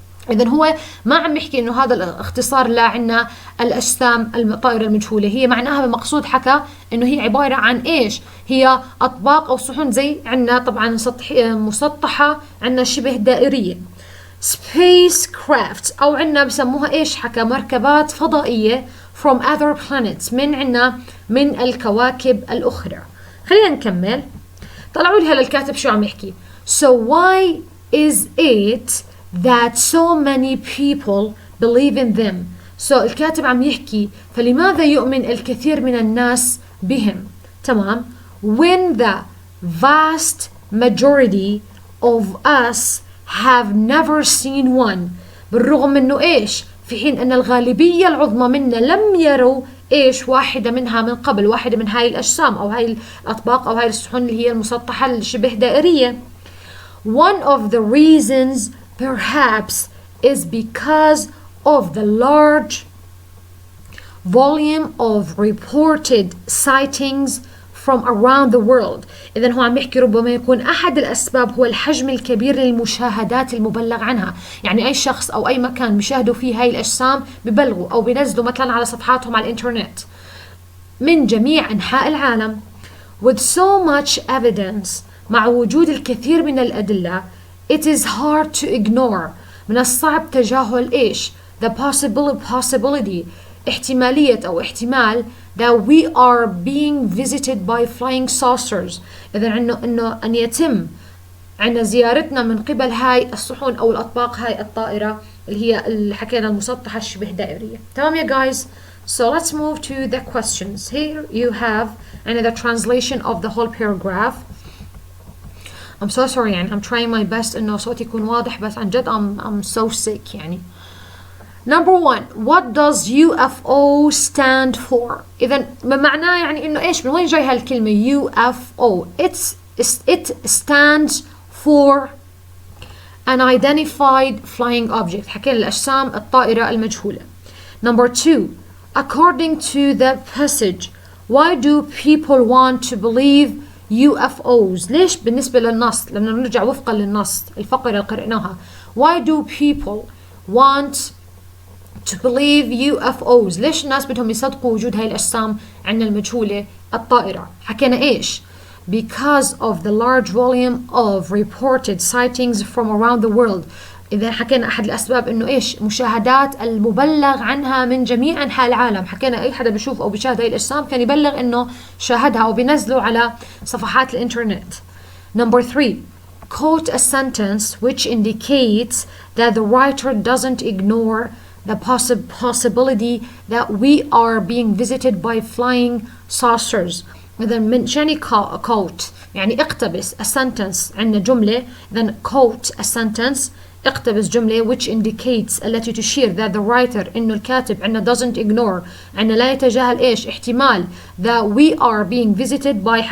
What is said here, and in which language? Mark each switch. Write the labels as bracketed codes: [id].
[ar] إذن هو ما عم يحكي إنه هذا الاختصار لا عنا الأجسام الطائرة المجهولة، هي معناها بمقصود حكى إنه هي عبارة عن إيش؟ هي أطباق أو صحون زي عنا طبعا مسطحة عنا شبه دائرية. spacecraft أو عنا بسموها إيش حكى؟ مركبات فضائية [en] from other planets [ar] من عنا من الكواكب الأخرى. خلينا نكمل. طلعوا لي هلا الكاتب شو عم يحكي. [en] So why is it that so many people believe in them. [ar] So الكاتب عم يحكي فلماذا يؤمن الكثير من الناس بهم. [en] تمام. When the vast majority of us have never seen one. [ar] بالرغم انه ايش؟ في حين ان الغالبية العظمى منا لم يروا ايش؟ واحدة منها من قبل، واحدة من هاي الاجسام او هاي الاطباق او هاي السحن اللي هي المسطحة الشبه دائرية. [en] One of the reasons perhaps is because of the large volume of reported sightings from around the world. [ar] إذن هو عم يحكي ربما يكون أحد الأسباب هو الحجم الكبير للمشاهدات المبلغ عنها. يعني أي شخص أو أي مكان بيشاهدوا فيه هاي الأجسام ببلغوا أو بينزلوا مثلا على صفحاتهم على الإنترنت من جميع أنحاء العالم. [en] With so much evidence، [ar] مع وجود الكثير من الأدلة، [en] it is hard to ignore، [ar] من الصعب تجاهل إيش؟ [en] the possibility، [ar] احتمالية أو احتمال [en] that we are being visited by flying saucers. [ar] إذا إنه أن يتم عنا زيارتنا من قبل هاي الصحون أو الأطباق هاي الطائرة اللي هي اللي حكينا المسطحة الشبه دائرية. تمام يا guys. [en] So let's move to the questions. Here you have another translation of the whole paragraph. I'm so sorry يعني I'm trying my best [ar] إنه صوتي يكون واضح بس عن جد [en] I'm so sick يعني. Number one, what does UFO stand for? [ar] إذا بمعناه يعني إنه إيش؟ من وين جاي هالكلمة UFO? [en] It stands for unidentified flying object. [ar] حكينا الأجسام الطائرة المجهولة. [en] Number two, according to the passage, why do people want to believe UFOs? [ar] ليش بالنسبة للنص؟ لما نرجع وفقا للنص الفقرة اللي قرأناها. [en] Why do people want to believe UFOs؟ [ar] ليش الناس بدهم يصدقوا وجود هاي الأجسام عنا المجهولة الطائرة؟ حكينا إيش؟ [en] Because of the large volume of reported sightings from around the world. [ar] إذا حكينا أحد الأسباب إنه إيش؟ مشاهدات المبلغ عنها من جميع أنحاء العالم. حكينا أي حدا بيشوف أو بيشاهد هاي الأجسام كان يبلغ إنه شاهدها أو بينزلوا على صفحات الإنترنت. [en] Number three, quote a sentence which indicates that the writer doesn't ignore the possibility that we are being visited by flying saucers. [ar] إذا من شاني quote يعني اقتبس a sentence عندنا جملة. [en] إذا quote a sentence [ar] اقتبس جملة [en] which indicates [ar] التي تشير [en] that the writer [ar] إنه الكاتب عندنا [en] doesn't ignore [ar] عندنا لا يتجاهل إيش؟ احتمال [en] that we are being visited by.